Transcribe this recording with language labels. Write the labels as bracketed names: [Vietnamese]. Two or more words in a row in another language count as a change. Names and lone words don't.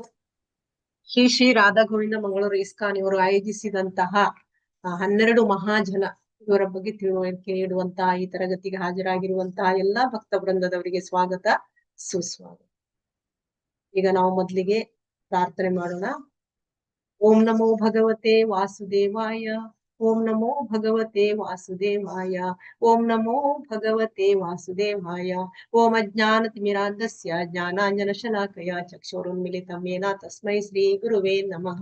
[Kannada] ಶ್ರೀ ರಾಧಾ ಗೋವಿಂದ ಮಂಗಳೂರು ಇಸ್ಕಾನ್ ಇವರು ಆಯೋಜಿಸಿದಂತಹ 12 ಮಹಾಜನ ಇವರ ಬಗ್ಗೆ ತಿಳುವಳಿಕೆ ನೀಡುವಂತಹ ಈ ತರಗತಿಗೆ ಹಾಜರಾಗಿರುವಂತಹ ಎಲ್ಲಾ ಭಕ್ತ ವೃಂದದವರಿಗೆ ಸ್ವಾಗತ, ಸುಸ್ವಾಗತ. ಈಗ ನಾವು ಮೊದಲಿಗೆ ಪ್ರಾರ್ಥನೆ ಮಾಡೋಣ. [Sanskrit] ಓಂ ನಮೋ ಭಗವತೆ ವಾಸುದೇವಾಯ, ಓಂ ನಮೋ ಭಗವತೆ ವಾಸುದೇವಾಯ, ಓಂ ನಮೋ ಭಗವತೆ ವಾಸುದೇವಾಯ. ಓಂ ಅಜ್ಞಾನತಿಮಿರಾಂಧಸ್ಯ ಜ್ಞಾನಾಂಜನಶಲಾಕಯ ಚಕ್ಷುರುನ್ಮಿಲಿತಂ ಯೇನ ತಸ್ಮೈ ಶ್ರೀ ಗುರುವೇ ನಮಃ.